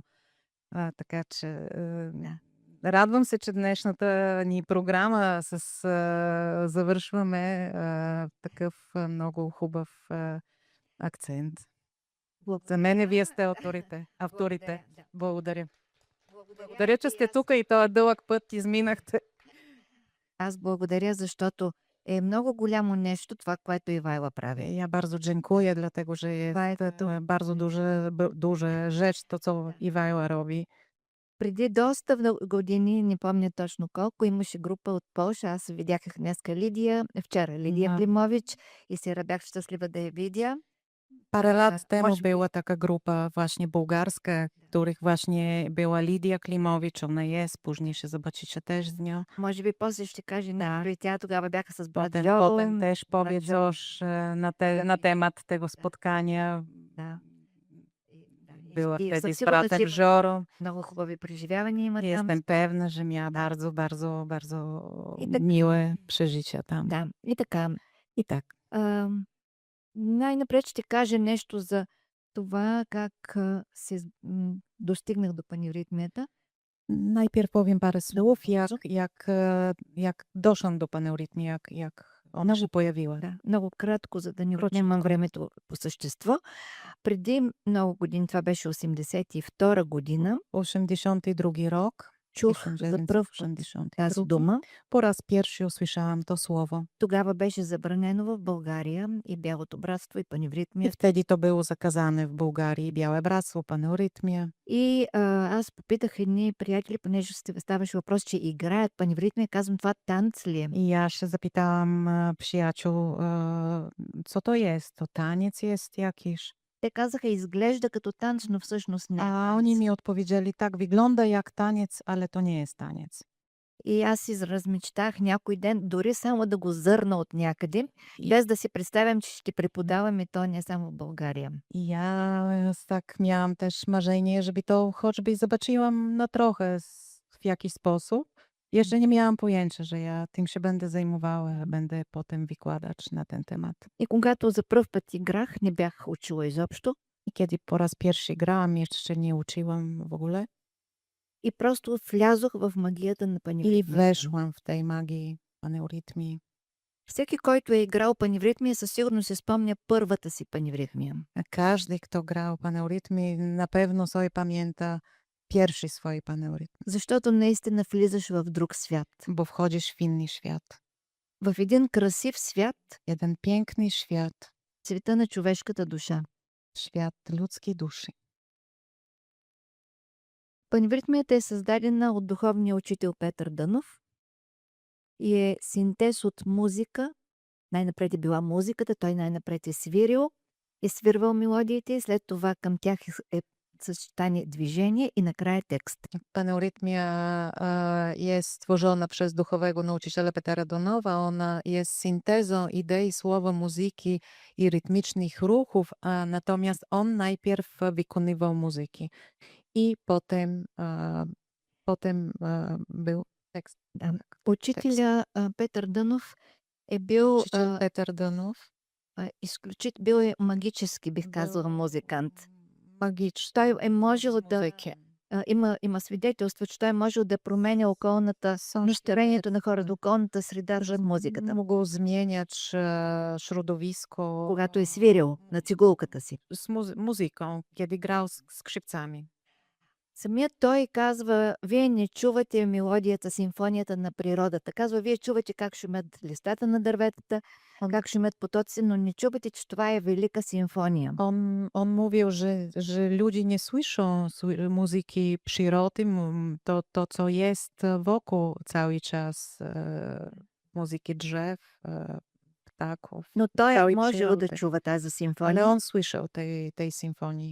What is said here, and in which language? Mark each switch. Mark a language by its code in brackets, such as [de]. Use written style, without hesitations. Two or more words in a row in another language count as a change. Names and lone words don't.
[bg] Така че радвам се, че днешната ни програма завършваме такъв много хубав акцент. За мен вие сте авторите. Благодаря. Благодаря, че сте тук и този дълъг път изминахте. Аз благодаря, защото е много голямо нещо това, което Ивайла прави. [pl] Ja bardzo dziękuję, dlatego że jest to bardzo duże rzecz, to co Iwajła robi. [bg] Преди доста години, не помня точно колко, имаше група от Полша. Аз видях днеска Лидия, вчера Лидия Климович и сега бях щастлива да я видя. [pl] Parę lat temu była taka grupa właśnie bułgarska, których właśnie była Lidia Klimowicz, ona jest, później się zobaczycie też z nią. [bg] Може би после ще каже нещо и тя тогава бяха с брат [pl] Potem też powie coś na temat tego spotkania. [bg] Да. [pl] Była [bg] И [pl] wtedy [bg] със [pl] z [bg] сигурност [pl] bratem Żorą. [bg] много хубави преживявания има там. [pl] Jestem pewna, że miała bardzo, bardzo, bardzo I tak- miłe przeżycia tam. [bg] Да, и така. [pl] I tak. [bg] Най-напред ще кажа нещо за това как достигнах до паневритмията. [pl] Najpierw powiem parę słów, jak doszłam do paneurytmii, jak ona się pojawiła. [bg] Да, много кратко, за да не отнемам времето по същество. Преди много години, това беше 82 година, [pl] 82 rok. [bg] чух за пръв път тази дума. [pl] Po raz pierwszy usłyszałam to słowo. [bg] Тогава беше забранено в България и Бялото братство, и [pl] I [bg] паневритмия. [pl] wtedy to było zakazane w Bułgarii, Białe Bractwo, paneurytmia. [bg] И аз попитах едни приятели, понеже ставаше въпрос, че играят паневритмия, казвам, това танц ли е? [pl] I ja się zapytałam przyjaciół, co to jest? To taniec jest jakiś? [bg] Те казаха, изглежда като танц, но всъщност не. [pl] A oni mi odpowiedzieli, tak, wygląda jak taniec, ale to nie jest taniec. [bg] И аз си размечтах някой ден, дори само да го зърна от някъде, без да си представям, че ще преподавам и то не само в България. [pl] I ja tak miałam też marzenie, żeby to choćby zobaczyłam na trochę w jakiś sposób. Jeszcze nie miałam pojęcia, że ja tym się będę zajmowała, będę potem wykładać na ten temat. [bg] И когато за пръв път играх, не бях учила изобщо. [pl] I kiedy po raz pierwszy grałam, jeszcze nie uczyłam w ogóle. [bg] И просто влязох в магията на [pl] I [bg] паневритмията. [pl] weszłam w tej magii paneurytmii. [bg] Всеки, който е играл паневритмия, със сигурност си спомня първата си паневритмия. [pl] Każdy, kto grał paneurytmy, na pewno sobie pamięta pierwszy swój paneurytm, [bg] Защото наистина влизаш в друг свят. [pl] bo wchodzisz w inny świat. [bg] В един красив свят, [pl] Jeden piękny świat, [bg] света на човешката душа. [pl] świat ludzkiej duszy. [bg] Паневритмията е създадена от духовния учител Петър Дънов и е синтез от музика. Най-напред е била музиката, той най-напред е свирил, е свирвал мелодиите и след това към тях е съчетание движение и накрая текст. [pl] Paneurytmia jest stworzona przez duchowego nauczyciela Petera Donowa. Ona jest syntezą idei, słowa, muzyki i rytmicznych ruchów, natomiast on najpierw wykonywał muzyki i potem był tekst. [bg] Да. Учителя Петър Дънов е бил [pl] Nauczyciel Peter Donów [bg] бил е магически, бих казала, музикант. [pl] magiczny. [bg] Той е можел да има свидетелство, че той е можел да променя околната настроението на хората, околната среда за музиката. [pl] Mógł zmieniać środowisko [bg] Когато е свирил на цигулката си. [pl] z muzyką, kiedy grał z skrzypcami. [bg] Самият той казва, вие не чувате мелодията, симфонията на природата. Казва, вие чувате как шумят листата на дърветата, как шумят потоци, но не чувате, че това е велика симфония. [pl] On mówił, że ludzie nie słyszą muzyki przyrody, to co jest wokół cały czas, muzyki drzew, ptaków. [bg] Но той е Цялой можел да [pl] природы. [bg] чува тази [pl] Ale [bg] симфония. [pl] on słyszał tej symfonii.